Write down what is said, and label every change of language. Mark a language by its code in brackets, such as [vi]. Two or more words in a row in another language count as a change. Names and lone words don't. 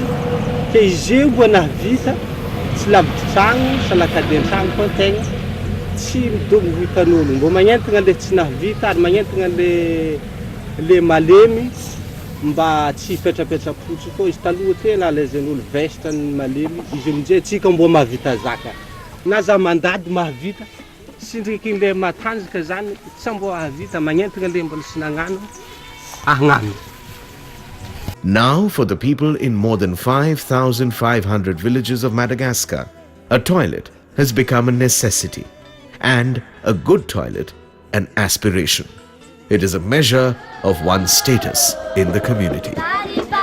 [mg] ke izy io mbo nahavita tsy lavitry tragno salakadeny tragno fa tegna tsy midogo vitan'olo mbo magnentigna le tsy nahavita ary magnentigna le malemy mba tsy hipetrapetra-potso koa izy taloha tena alezen'olo vestra ny malemy izy amin'izay tsika mbo mahavita zaka na za mandady mahavita sindriky le matanjaka zany tsy mbo ahavita magnentigna le mbola sy nagnano agnano. [en] Now for the people in more than 5,500 villages of Madagascar, a toilet has become a necessity, and a good toilet an aspiration. It is a measure of one's status in the community.